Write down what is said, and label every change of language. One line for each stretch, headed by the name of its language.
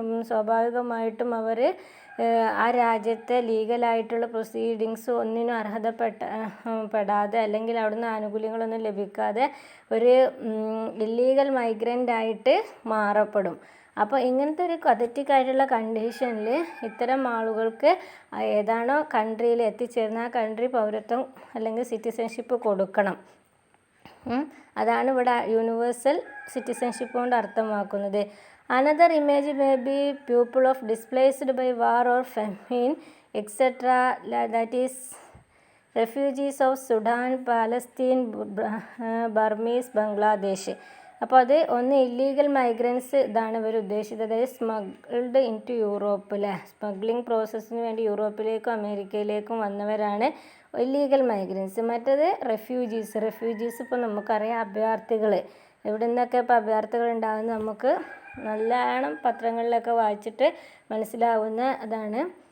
Malayalam: സ്വാഭാവികമായിട്ടും അവർ ആ രാജ്യത്തെ ലീഗലായിട്ടുള്ള പ്രൊസീഡിങ്സ് ഒന്നിനും പെടാതെ അല്ലെങ്കിൽ അവിടുന്ന് ആനുകൂല്യങ്ങളൊന്നും ലഭിക്കാതെ ഒരു ഇല്ലീഗൽ മൈഗ്രൻ്റായിട്ട് മാറപ്പെടും. അപ്പോൾ ഇങ്ങനത്തെ ഒരു പതറ്റിക്കായിട്ടുള്ള കണ്ടീഷനിൽ ഇത്തരം ആളുകൾക്ക് ഏതാണോ കൺട്രിയിൽ എത്തിച്ചേർന്ന ആ കൺട്രി പൗരത്വം അല്ലെങ്കിൽ സിറ്റിസൺഷിപ്പ് കൊടുക്കണം. അതാണ് ഇവിടെ യൂണിവേഴ്സൽ സിറ്റിസൺഷിപ്പ് കൊണ്ട് അർത്ഥമാക്കുന്നത്.
English: Another image may be people of displaced by war or famine, etc. That is refugees of Sudan, Palestine, Burmese, Bangladesh.
Malayalam: അപ്പോൾ അത് ഒന്ന് ഇല്ലീഗൽ മൈഗ്രൻസ്, ഇതാണ് ഇവർ ഉദ്ദേശിച്ചത്. അതായത്
English: smuggled into Europe,
Malayalam: അല്ലേ, സ്മഗ്ലിംഗ് പ്രോസസ്സിന് വേണ്ടി യൂറോപ്പിലേക്കും അമേരിക്കയിലേക്കും വന്നവരാണ് ഇല്ലീഗൽ മൈഗ്രൻസ്. മറ്റേത് റെഫ്യൂജീസ് ഇപ്പോൾ നമുക്കറിയാം, അഭയാർത്ഥികൾ. എവിടെ നിന്നൊക്കെ ഇപ്പോൾ അഭയാർത്ഥികൾ ഉണ്ടാകുന്നത് നമുക്ക് നല്ലോണം പത്രങ്ങളിലൊക്കെ വായിച്ചിട്ട് മനസ്സിലാവുന്ന അതാണ്.